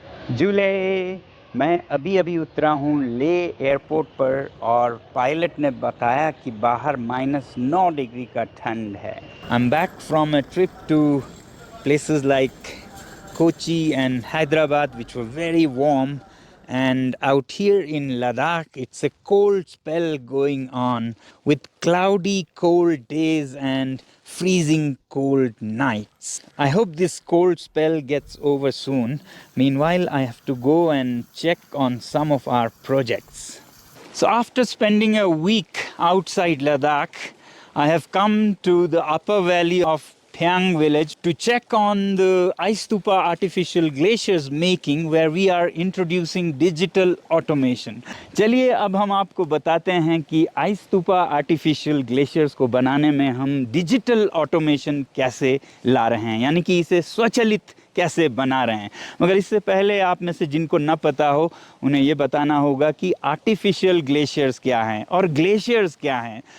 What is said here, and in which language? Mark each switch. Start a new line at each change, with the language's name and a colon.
Hindi: जुले मैं अभी अभी उतरा हूँ ले एयरपोर्ट पर और पायलट ने बताया कि बाहर -9 डिग्री का ठंड है।
English: I am back from a trip to places like Kochi and Hyderabad, which were very warm. And out here in Ladakh, it's a cold spell going on with cloudy, cold days and freezing cold nights. I hope this cold spell gets over soon. Meanwhile, I have to go and check on some of our projects. So, after spending a week outside Ladakh, I have come to the upper valley of Phyang village to check on the Ice Stupa artificial glaciers making, where we are introducing digital automation.
Hindi: चलिए अब हम आपको बताते हैं कि ice stupa artificial glaciers को बनाने में हम डिजिटल ऑटोमेशन कैसे ला रहे हैं, यानी कि इसे स्वचालित कैसे बना रहे हैं। मगर इससे पहले आप में से जिनको न पता हो उन्हें ये बताना होगा कि आर्टिफिशियल ग्लेशियर्स क्या हैं और ग्लेशियर्स क्या हैं।